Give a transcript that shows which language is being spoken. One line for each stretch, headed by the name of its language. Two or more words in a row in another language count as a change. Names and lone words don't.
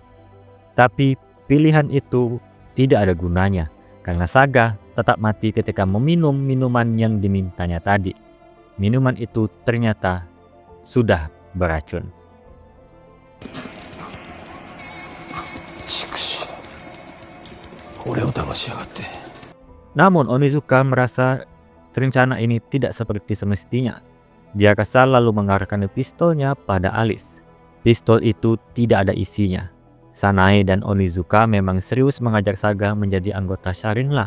Indonesian: Tapi pilihan itu tidak ada gunanya karena Saga tetap mati ketika meminum minuman yang dimintanya tadi. Minuman itu ternyata sudah beracun.
Japanese: 俺を騙しやがって。
Indonesian: Namun Onizuka merasa rencana ini tidak seperti semestinya. Dia kesal lalu mengarahkan pistolnya pada Alice. Pistol itu tidak ada isinya. Sanae dan Onizuka memang serius mengajak Saga menjadi anggota Sharingan.